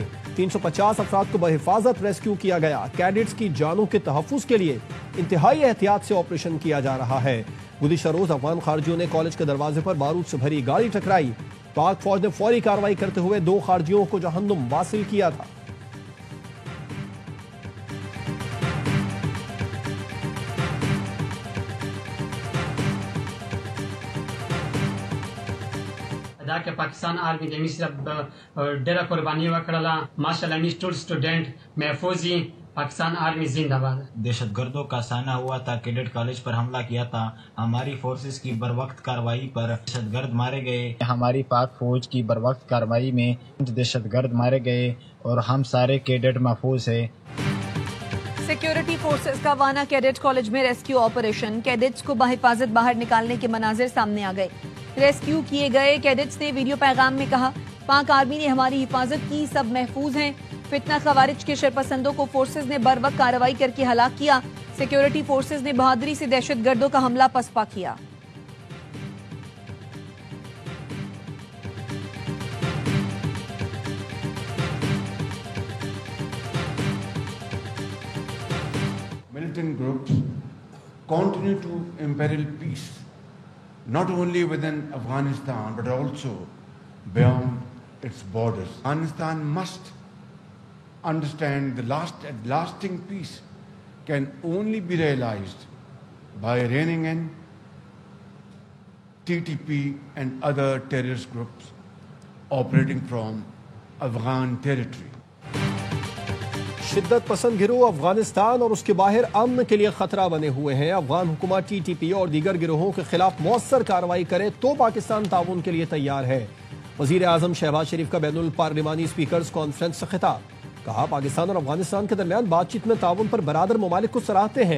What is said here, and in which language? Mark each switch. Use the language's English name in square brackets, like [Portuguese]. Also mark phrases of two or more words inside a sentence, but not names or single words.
[Urdu] 350 افراد کو بحفاظت ریسکیو کیا گیا۔ کیڈٹس کی جانوں کے تحفظ کے لیے انتہائی احتیاط سے آپریشن کیا جا رہا ہے۔ گزشتہ روز افغان خارجیوں نے کالج کے دروازے پر بارود سے بھری گاڑی ٹکرائی۔ پاک فوج نے فوری کارروائی کرتے ہوئے 2 خارجیوں کو جہنم واصل کیا تھا۔ [Pashto] دا کې پاکستان آرمی د امي صرف ډېره قرباني وکړله ماشاءالله امي ټول سټوډنټ محفوظ دي پاکستان آرمی [Urdu] زندہ باد۔ دہشت گردوں کا سامنا ہوا تھا، کیڈٹ کالج پر حملہ کیا تھا۔ ہماری فورسز کی بروقت کارروائی پر دہشت گرد مارے گئے۔ ہماری پاک فوج کی بروقت کارروائی میں دہشت گرد مارے گئے اور ہم سارے کیڈٹ محفوظ ہیں۔ سیکیورٹی فورسز کا وانا کیڈٹ کالج میں ریسکیو آپریشن، کیڈٹس کو بحفاظت باہر نکالنے کے مناظر سامنے آ گئے۔ ریسکیو کیے گئے کیڈٹس نے ویڈیو پیغام میں کہا پاک آرمی نے ہماری حفاظت کی، سب محفوظ ہیں۔ فتنہ خوارج کے شرپسندوں کو فورسز نے بر وقت کارروائی کر کے ہلاک کیا۔ سیکیورٹی فورسز نے بہادری سے دہشت گردوں کا حملہ پسپا کیا۔ [English] Militant groups continue to imperil peace, not only within Afghanistan but also beyond its borders. Afghanistan must understand the lasting peace can only be realized by reining in TTP and other terrorist groups operating from Afghan territory. [Urdu] شدت پسند گروہ افغانستان اور اس کے باہر امن کے لیے خطرہ بنے ہوئے ہیں. افغان حکومت TTP اور دیگر گروہوں کے خلاف مؤثر کارروائی کرے تو پاکستان تعاون کے لیے تیار ہے. وزیر اعظم شہباز شریف کا بین الپارلیمانی اسپیکرز کانفرنس سے خطاب، کہا پاکستان اور افغانستان کے درمیان بات چیت میں تعاون پر برادر ممالک کو سراہتے ہیں.